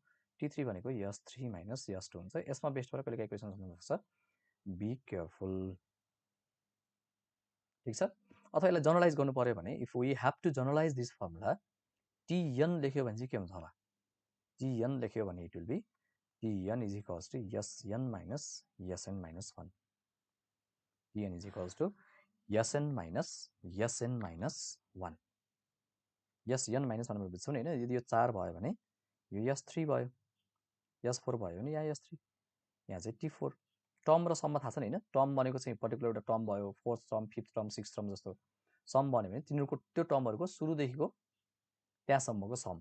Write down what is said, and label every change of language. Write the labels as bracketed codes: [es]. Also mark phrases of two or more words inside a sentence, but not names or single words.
[ne] T3 भनेको S3 माइनस S2 हुन्छ। यसमा बेस्ट भएर कहिले काहीँ क्वेसन सोध्नुपर्छ, [en] be careful, [ne] ठिक छ। अथवा यसलाई जनरलाइज गर्नु पर्यो भने, [en] if we have to generalize this formula, [ne] Tn लेख्यो भने चाहिँ के हुन्छ होला, Tn लेख्यो भने [en] it will be Tn is equals to Sn minus Sn minus 1, Tn is equals to Sn minus Sn minus 1. [ne] Sn माइनस 1 बुझ्छौँ नि होइन, यदि यो 4 भयो भने यो S3 भयो, S4 भयो भने यहाँ S3, यहाँ चाहिँ T4। टर्म र सममा थाहा छ नि होइन, टर्म भनेको चाहिँ पर्टिकुलर एउटा टर्म भयो, [en] fourth term, fifth term, six term [ne] जस्तो सम बन्यो भने तिनीहरूको त्यो टर्महरूको सुरुदेखिको त्यहाँसम्मको सम।